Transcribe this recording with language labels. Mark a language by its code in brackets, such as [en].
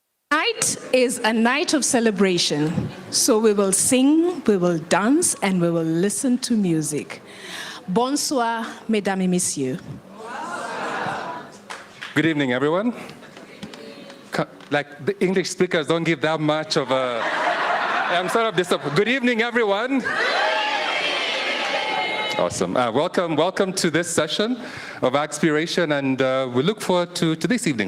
[en] Tonight is a night of celebration. So we will sing, we will dance, and we will listen to music. [fr] Bonsoir, mesdames et messieurs. [en] Good evening, everyone. Like the English speakers don't give that much of a... I'm sort of disappointed. Good evening, everyone. Awesome. Welcome to this session of Aspiration, and we look forward to this evening.